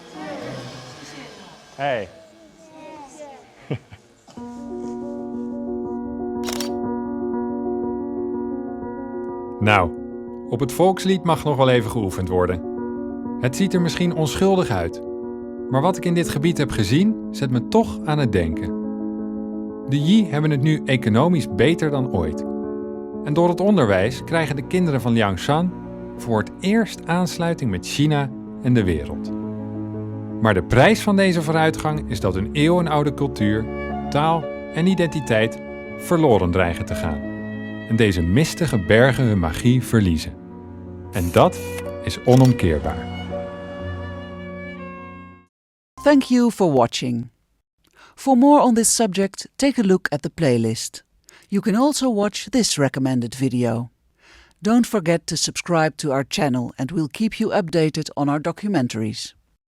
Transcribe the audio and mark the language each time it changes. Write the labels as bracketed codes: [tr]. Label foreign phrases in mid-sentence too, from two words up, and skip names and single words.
[nl] 哎。Nou, op het volkslied mag nog wel even geoefend worden. Het ziet er misschien onschuldig uit, maar wat ik in dit gebied heb gezien, zet me toch aan het denken. De Yi hebben het nu economisch beter dan ooit. En door het onderwijs krijgen de kinderen van Liangshan voor het eerst aansluiting met China en de wereld. Maar de prijs van deze vooruitgang is dat hun eeuwenoude cultuur, taal en identiteit verloren dreigen te gaan. En deze mistige bergen hun magie verliezen. En dat is onomkeerbaar. [en] Thank you for watching. For more on this subject, take a look at the playlist. You can also watch this recommended video. Don't forget to subscribe to our channel and we'll keep you updated on our documentaries.